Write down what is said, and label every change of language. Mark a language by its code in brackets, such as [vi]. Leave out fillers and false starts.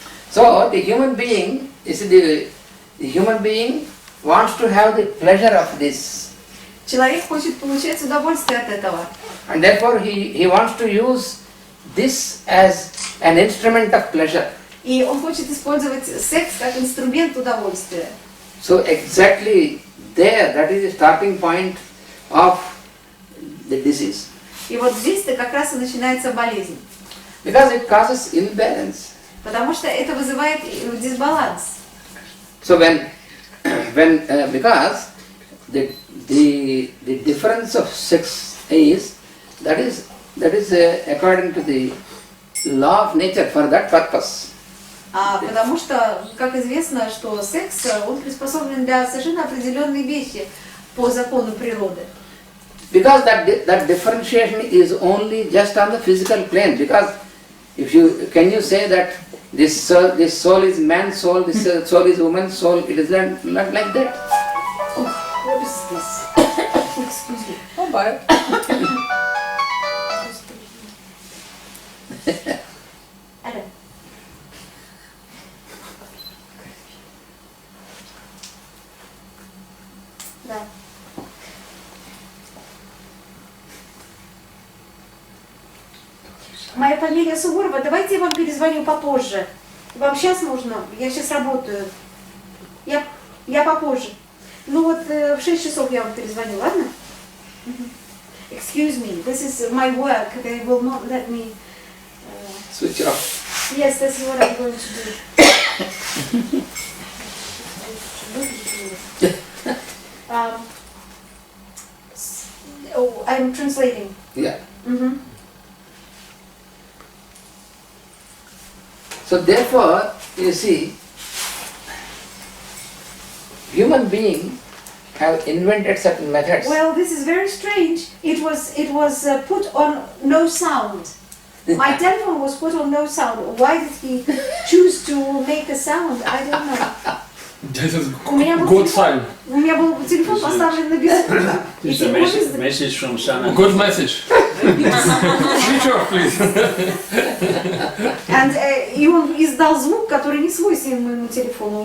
[en] So the human being, you see, the human being wants to have the pleasure of this, [ru] Человек хочет получать удовольствие от этого. [en] and therefore he wants to use this as an instrument of pleasure. [ru] И он хочет использовать секс как инструмент удовольствия. [en] So exactly there, that is the starting point of the disease. [ru] И вот здесь-то как раз и начинается болезнь. [en] Because it causes imbalance. [ru] Потому что это вызывает дисбаланс. [en] So because the difference of sex is according to the law of nature for that purpose. [ru] Потому что, как известно, что секс, он приспособлен для совершенно определенной вещи по закону природы. [en] Because that differentiation is only just on the physical plane. Because can you say that this soul is man's soul, this soul is woman's soul? It is not like that. Oh, what is this? Excuse me. Oh, bye. [ru] Моя фамилия Суворова, давайте я вам перезвоню попозже. Вам сейчас нужно? Я сейчас работаю. Я попозже. Ну вот в 6 часов я вам перезвоню, ладно? [en] Excuse me, this is my work. They will not let me... Switch off. Yes, that's what I'm going to do. I'm translating. Yeah. Mm-hmm. So therefore, you see, human beings have invented certain methods. Well, this is very strange. It was put on no sound. My telephone was put on no sound. Why did he choose to make a sound? I don't know. [ru] У меня был телефон поставлен на беззвучно. [en] It's a message from Sananata. Good message. Switch off, please. [ru] И он издал звук, который не свойственен моему телефону.